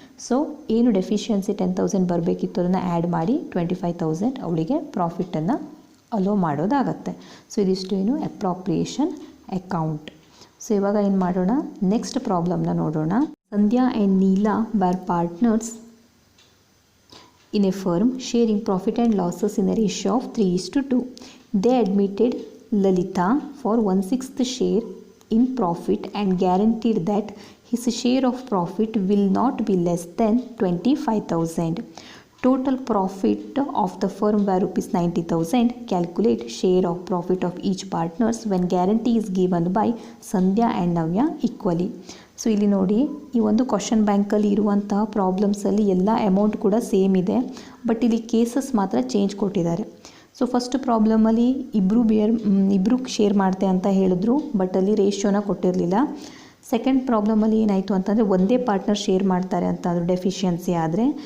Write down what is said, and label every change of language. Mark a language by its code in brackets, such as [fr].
[kn] So ಏನು deficiency 10,000 ಬರಬೇಕಿತ್ತು ಅದನ್ನು ಆ್ಯಡ್ ಮಾಡಿ 25,000 ಅವಳಿಗೆ ಪ್ರಾಫಿಟನ್ನು ಅಲೋ ಮಾಡೋದಾಗತ್ತೆ. ಸೊ ಇದಿಷ್ಟು ಏನು? Appropriation account. ಸೊ ಇವಾಗ ಏನು ಮಾಡೋಣ? ನೆಕ್ಸ್ಟ್ ಪ್ರಾಬ್ಲಮ್ನ ನೋಡೋಣ. ಸಂಧ್ಯಾ [en] And Neela were partners in a firm sharing profit and losses in a ratio of 3:2. They admitted Lalita for 1/6 share in profit and guaranteed that his share of profit will not be less than 25,000. Total profit of the firm were rupees 90,000. Calculate share of profit of each partners when guarantee is given by Sandhya and Navya equally. [kn] So ಇಲ್ಲಿ ನೋಡಿ, ಈ ಒಂದು question ಬ್ಯಾಂಕಲ್ಲಿ ಇರುವಂತಹ ಪ್ರಾಬ್ಲಮ್ಸಲ್ಲಿ ಎಲ್ಲ amount ಕೂಡ same ಇದೆ, but ಇಲ್ಲಿ ಕೇಸಸ್ ಮಾತ್ರ ಚೇಂಜ್ ಕೊಟ್ಟಿದ್ದಾರೆ. ಸೊ ಫಸ್ಟ್ ಪ್ರಾಬ್ಲಮಲ್ಲಿ ಇಬ್ಬರು ಶೇರ್ ಮಾಡ್ತೆ ಅಂತ ಹೇಳಿದ್ರು, ಬಟ್ ಅಲ್ಲಿ ರೇಷಿಯೋನ ಕೊಟ್ಟಿರಲಿಲ್ಲ. ಸೆಕೆಂಡ್ ಪ್ರಾಬ್ಲಮಲ್ಲಿ ಏನಾಯಿತು ಅಂತಂದರೆ ಒಂದೇ ಪಾರ್ಟ್ನರ್ ಶೇರ್ ಮಾಡ್ತಾರೆ ಅಂತ ಅದು ಡೆಫಿಷಿಯನ್ಸಿ ಆದರೆ.